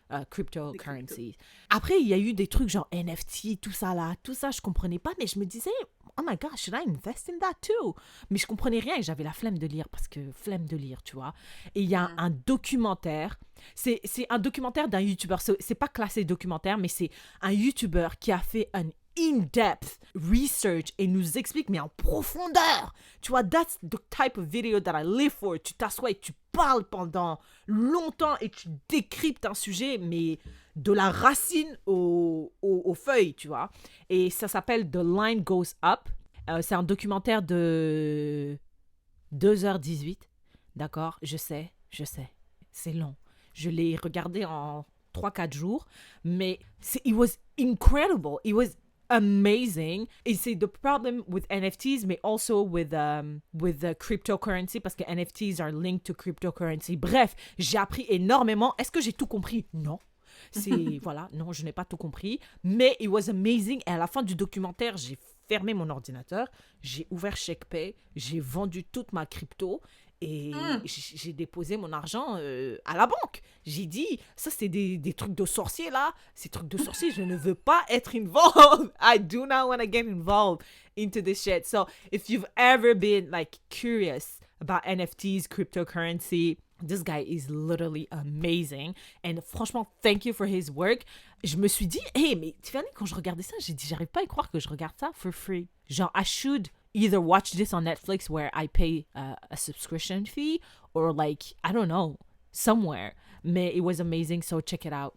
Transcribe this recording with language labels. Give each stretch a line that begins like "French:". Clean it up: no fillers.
French: cryptocurrencies. Après, il y a eu des trucs genre NFT, tout ça, je comprenais pas, mais je me disais,
English: oh my God, should I invest in that too?
French: Mais je comprenais rien et j'avais la flemme de lire, tu vois. Et il y a un documentaire, c'est un documentaire d'un YouTuber, c'est pas classé documentaire, mais c'est un YouTuber qui a fait un in-depth research et nous explique, mais en profondeur. Tu vois,
English: that's the type of video that I live for.
French: Tu t'assois et tu parles pendant longtemps et tu décryptes un sujet, mais de la racine aux feuilles, tu vois. Et ça s'appelle The Line Goes Up. C'est un documentaire de 2h18. D'accord? Je sais. C'est long. Je l'ai regardé en 3-4 jours, mais
English: it was incredible. It was amazing.
French: Et c'est
English: the problem with NFTs, mais also with cryptocurrency,
French: parce que
English: NFTs are linked to cryptocurrency.
French: Bref, j'ai appris énormément. Est-ce que j'ai tout compris? Non. Voilà, non, je n'ai pas tout compris. Mais
English: it was amazing.
French: Et à la fin du documentaire, j'ai fermé mon ordinateur, j'ai ouvert ShakePay, j'ai vendu toute ma crypto. Et j'ai déposé mon argent à la banque. J'ai dit, ça c'est des trucs de sorciers là. Ces trucs de sorciers, je ne veux pas être involved.
English: I do not want to get involved into this shit. So if you've ever been like curious about NFTs, cryptocurrency, this guy is literally amazing. And
French: franchement,
English: thank you for his work.
French: Je me suis dit, hey, mais Tiffany, quand je regardais ça, j'ai dit, j'arrive pas à y croire que je regarde ça
English: for free.
French: Genre,
English: I should either watch this on Netflix where I pay a subscription fee or like, I don't know, somewhere. Mais it was amazing, so check it out.